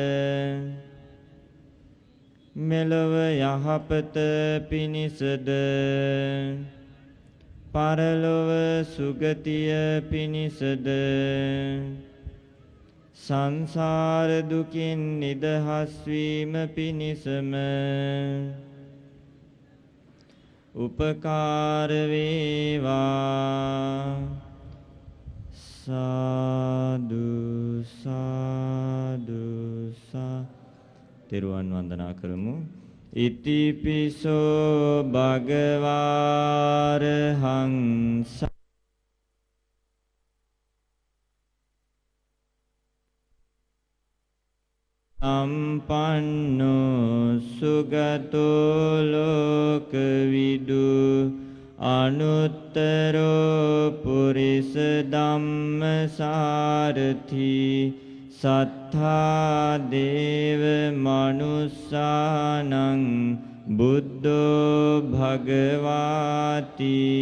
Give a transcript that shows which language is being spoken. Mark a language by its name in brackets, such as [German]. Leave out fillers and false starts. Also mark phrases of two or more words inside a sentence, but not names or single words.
[Sinhala] මෙලොව යහපත පිණිසද පරලොව සුගතිය පිණිසද සංසාර දුකින් නිදහස් වීම පිණිසම උපකාර වේවා. සාදු සාදු සා. තෙරුවන් වන්දනා කරමු. [Pali] ඉතිපිසෝ භගවාරහං සම්පන්නෝ සුගතෝ ලෝකවිදු අනුත්තරෝ පුරිස ධම්මසාරථි සත්තා දේව මනුස්සානං බුද්ධෝ භගවාති